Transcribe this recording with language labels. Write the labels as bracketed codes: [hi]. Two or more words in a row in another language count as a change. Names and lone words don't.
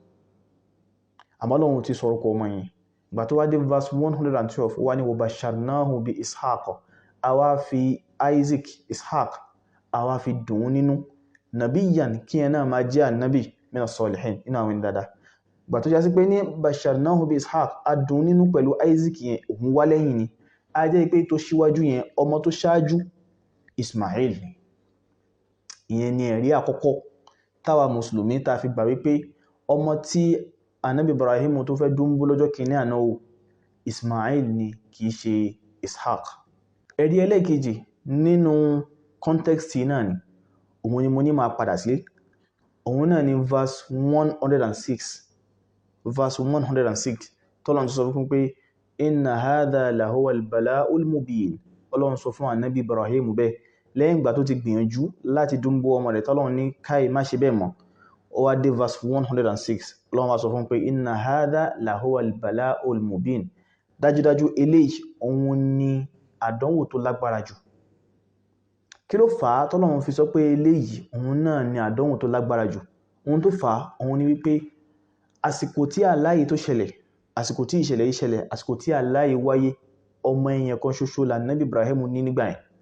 [yo] Àmọ́ Ọlọ́run ti sọ̀rọ̀ kọ ọmọ yẹn. ìgbà tó wá dé verse 112 ó wá ní [ar] وبشرناه بإسحاق [yo] àwa fi Isaac Ishaq àwa fi dùn ún nínú nabiyyan kí ẹ náà máa jẹ́ ànábì [ar] من الصالحين [yo] inú àwọn dáadáa. Ìgbà tó já sí pé ní [ar] بشرناه بإسحاق [yo] a dùn nínú pẹ̀lú Isaac yẹn òun wá lẹ́yìn ni a jẹ́ pé tó ṣíwájú yẹn ọmọ tó ṣáájú Ismail ni. Ìyẹn ni ẹ̀rí àkọ́kọ́ táwa mùsùlùmí ta fi gbà wípé ọmọ tí ànábì Ibrahim tó fẹ́ dúnbú lọ́jọ́ kìíní àná o Ismail ni kìí ṣe Ishaq. Ẹ̀rí ẹlẹ́ẹ̀kejì nínú context náà ni òun ni mo ní máa padà sí òun náà ni verse 106 tọ́lọ́run sọ fún pé [ar] إن هذا لهو البلاء المبين. [yo] Ọlọ́run sọ fún ànábì Ibrahim bẹ́ẹ̀ lẹ́yìn ìgbà tó ti gbìyànjú láti dúnbú ọmọ rẹ̀ tọ́lọ́run ní káì má ṣe bẹ́ẹ̀ mọ́ ó wá dé verse 106 Ọlọ́run wá sọ fún pé [ar] إن هذا لهو البلاء المبين. [yo] Dájúdájú eléyìí òun ni àdánwò tó lágbára jù. Kí ló fà á tọ́lọ́run fi sọ pé eléyìí òun náà ni àdánwò tó lágbára jù? Ohun tó fà á òun ni wípé àsìkò tí àláyé tó ṣẹlẹ̀ àsìkò tí ìṣẹ̀lẹ̀ yìí ṣẹlẹ̀ àsìkò tí àláyé wáyé ọmọ èèyàn kan ṣoṣo là nábì Ibrahim ní nígbà yẹn.